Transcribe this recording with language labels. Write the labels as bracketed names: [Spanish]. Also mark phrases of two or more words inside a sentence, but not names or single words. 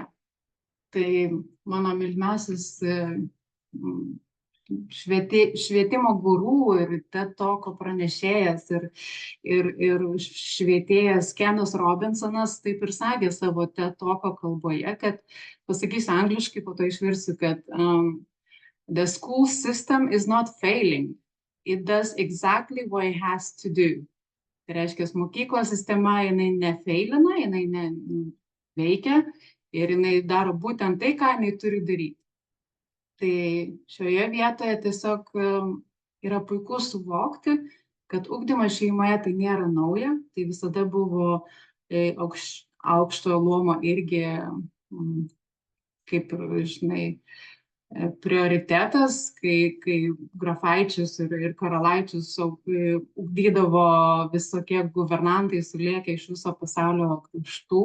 [Lithuanian] Tai mano mylimiausias švietimo guru ir TED Talko pranešėjas ir švietėjas Kenas Robinsonas taip ir sakė savo TED Talko kalboje, kad pasakysiu angliškai, po to išversiu, kad [English] the school system is not failing. It does exactly what it has to do. [Lithuanian] Tai reiškia, mokyklos sistema jinai nefeilina, jinai neveikia ir jinai daro būtent tai, ką jinai turi daryti. Tai šioje vietoje tiesiog yra puiku suvokti, kad ugdymas šeimoje tai nėra nauja, tai visada buvo aukštojo luomo irgi, kaip, žinai, prioritetas, kai grafaičius ir karalaičius ugdydavo visokie guvernantai sulėkę iš viso pasaulio kraštų.